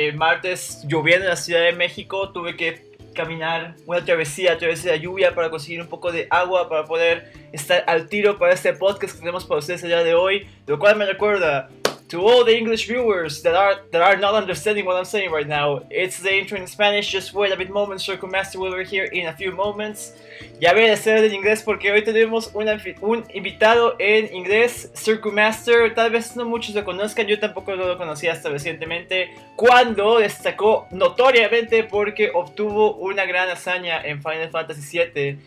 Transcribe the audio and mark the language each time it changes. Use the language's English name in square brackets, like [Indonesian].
[Spanish] Martes lloviendo en la Ciudad de México, tuve que caminar una travesía a través de la lluvia para conseguir un poco de agua para poder estar al tiro para este podcast que tenemos para ustedes el día de hoy, lo cual me recuerda [English] to all the English viewers that are not understanding what I'm saying right now. It's the intro in Spanish. Just wait a bit moment. Circle Master will be here in a few moments. [Spanish] Ya voy a hacer en inglés porque hoy tenemos un invitado en inglés, Circle Master. Tal vez no muchos lo conozcan, yo tampoco lo conocía hasta recientemente, cuando destacó notoriamente porque obtuvo una gran hazaña en Final Fantasy VII.